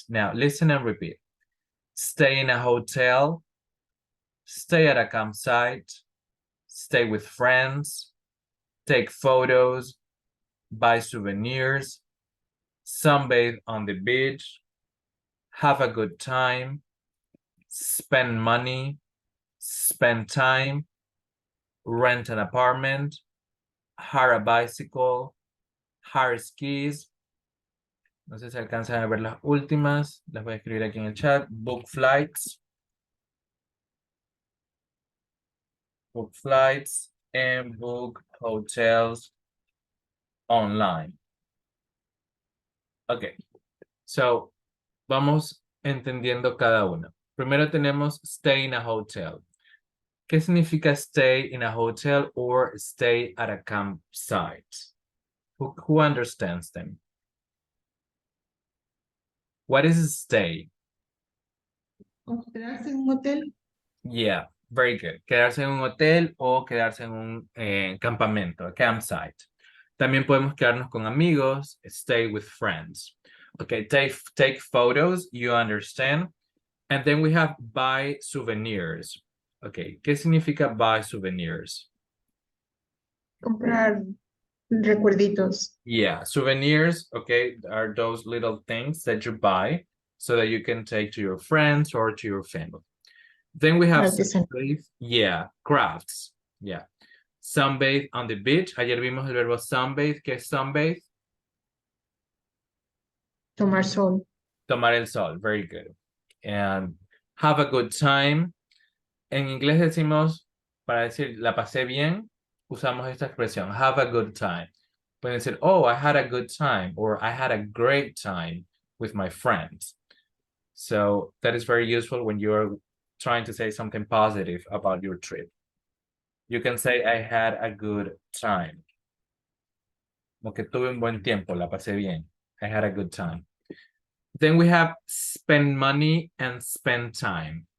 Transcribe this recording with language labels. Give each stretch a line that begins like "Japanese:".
English: Now, listen and repeat. Stay in a hotel, stay at a campsite, stay with friends, take photos, buy souvenirs, sunbathe on the beach, have a good time, spend money, spend time, rent an apartment, hire a bicycle, hire skis.
Spanish: No sé si alcanzan a ver las últimas. Las voy a escribir aquí en el chat.
English: Book flights. Book flights and book hotels online.
Spanish: Okay. So, vamos entendiendo cada una. Primero tenemos
English: stay in a hotel.
Spanish: ¿Qué significa
English: stay in a hotel or stay at a campsite? Who understands them? What is stay?
Spanish: ¿Quedarse en un hotel?
English: Yeah, very good.
Spanish: Quedarse en un hotel o quedarse en un campamento, a campsite. También podemos quedarnos con amigos,
English: stay with friends. Okay, take photos, you understand. And then we have buy souvenirs.
Spanish: Okay, ¿qué significa
English: buy souvenirs?
Spanish: Comprar recuerditos.
English: Yeah, souvenirs, okay, are those little things that you buy so that you can take to your friends or to your family. Then we have sunbathe, yeah, crafts, yeah. Sunbathe on the beach.
Spanish: Ayer vimos el verbo sunbathe. ¿Qué es sunbathe? Tomar sol. Tomar el sol,
English: very good. And have a good time.
Spanish: En inglés decimos, para decir la pasé bien, usamos esta expresión,
English: have a good time.
Spanish: Pueden decir,
English: oh, I had a good time, or I had a great time with my friends. So that is very useful when you're trying to say something positive about your trip. You can say, I had a good time.
Spanish: Como que tuve un buen tiempo, la pasé bien.
English: I had a good time. Then we have spend money and spend time.